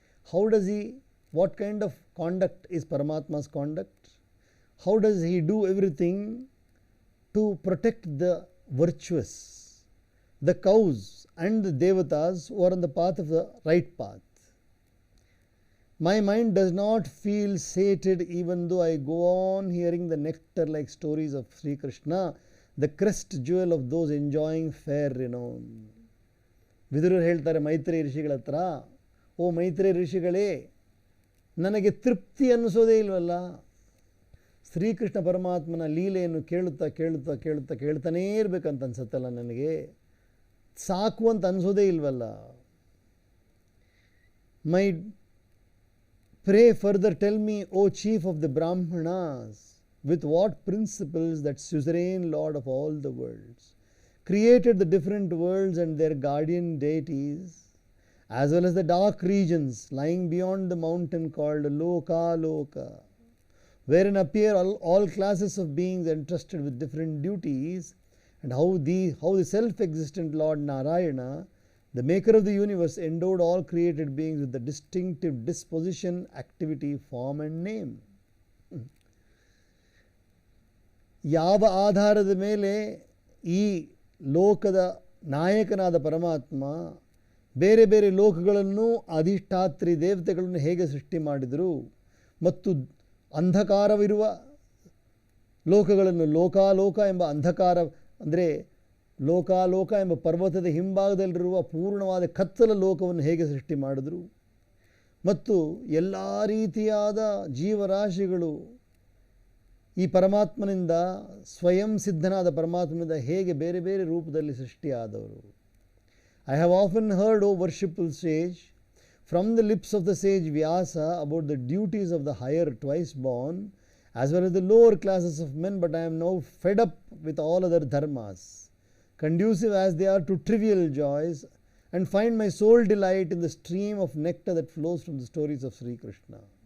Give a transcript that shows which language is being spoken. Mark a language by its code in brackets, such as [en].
[en] How does he, what kind of conduct is Paramatma's conduct? How does he do everything to protect the virtuous, the cows and the devatas who are on the path of the right path. My mind does not feel sated even though I go on hearing the nectar-like stories of Sri Krishna, the crest jewel of those enjoying fair renown. [kn] ವಿದುರರು ಹೇಳ್ತಾರೆ ಮೈತ್ರೇಯ ಋಷಿಗಳ ಹತ್ರ, ಓ ಮೈತ್ರೇಯ ಋಷಿಗಳೇ, ನನಗೆ ತೃಪ್ತಿ ಅನ್ನಿಸೋದೇ ಇಲ್ವಲ್ಲ. ಶ್ರೀಕೃಷ್ಣ ಪರಮಾತ್ಮನ ಲೀಲೆಯನ್ನು ಕೇಳ್ತಾನೇ ಇರಬೇಕಂತ ಅನ್ಸುತ್ತಲ್ಲ, ನನಗೆ ಸಾಕು ಅಂತ ಅನಿಸೋದೇ ಇಲ್ವಲ್ಲ. [en] My pray further tell me, O chief of the Brahmanas, with what principles that suzerain Lord of all the worlds created the different worlds and their guardian deities, as well as the dark regions lying beyond the mountain called Loka, wherein appear all classes of beings entrusted with different duties, and how the self-existent Lord Narayana, the maker of the universe, endowed all created beings with the distinctive disposition, activity, form and name. [kn] ಯಾವ ಆಧಾರದ ಮೇಲೆ ಈ ಲೋಕದ ನಾಯಕನಾದ ಪರಮಾತ್ಮ ಬೇರೆ ಬೇರೆ ಲೋಕಗಳನ್ನು ಅಧಿಷ್ಠಾತ್ರಿ ದೇವತೆಗಳನ್ನು ಹೇಗೆ ಸೃಷ್ಟಿ ಮಾಡಿದರು, ಮತ್ತು ಅಂಧಕಾರವಿರುವ ಲೋಕಗಳನ್ನು ಲೋಕಾಲೋಕ ಎಂಬ ಅಂಧಕಾರ, ಅಂದರೆ ಲೋಕಾಲೋಕ ಎಂಬ ಪರ್ವತದ ಹಿಂಭಾಗದಲ್ಲಿರುವ ಪೂರ್ಣವಾದ ಕತ್ತಲ ಲೋಕವನ್ನು ಹೇಗೆ ಸೃಷ್ಟಿ ಮಾಡಿದರು, ಮತ್ತು ಎಲ್ಲ ರೀತಿಯಾದ ಜೀವರಾಶಿಗಳು ಈ ಪರಮಾತ್ಮನಿಂದ ಸ್ವಯಂ ಸಿದ್ಧನಾದ ಪರಮಾತ್ಮನಿಂದ ಹೇಗೆ ಬೇರೆ ಬೇರೆ ರೂಪದಲ್ಲಿ ಸೃಷ್ಟಿಯಾದವರು. [en] I have often heard, O worshipful sage, from the lips of the sage Vyasa about the duties of the higher twice born as well as the lower classes of men, but I am now fed up with all other dharmas, conducive as they are to trivial joys, and find my sole delight in the stream of nectar that flows from the stories of Sri Krishna.